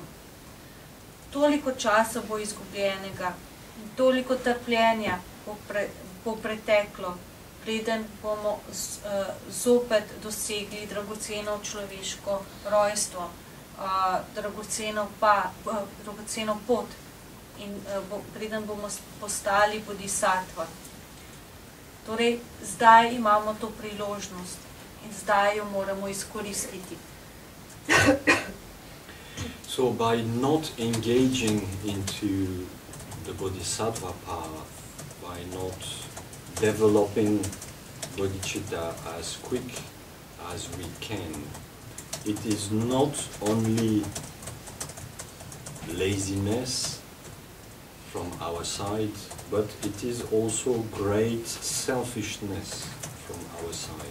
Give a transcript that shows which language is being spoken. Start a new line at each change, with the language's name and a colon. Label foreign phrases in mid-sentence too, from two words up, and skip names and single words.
Slovenian: Toliko časa bo izgubljenega in toliko trpljenja bo preteklo, preden bomo zopet dosegli dragoceno človeško rojstvo, dragoceno pot in preden bomo postali bodhisattva. Torej, zdaj imamo to priložnost in zdaj jo moramo izkoristiti.
English: So by not engaging into the bodhisattva path, by not developing bodhicitta as quick as we can, it is not only laziness from our side, but it is also great selfishness from our side.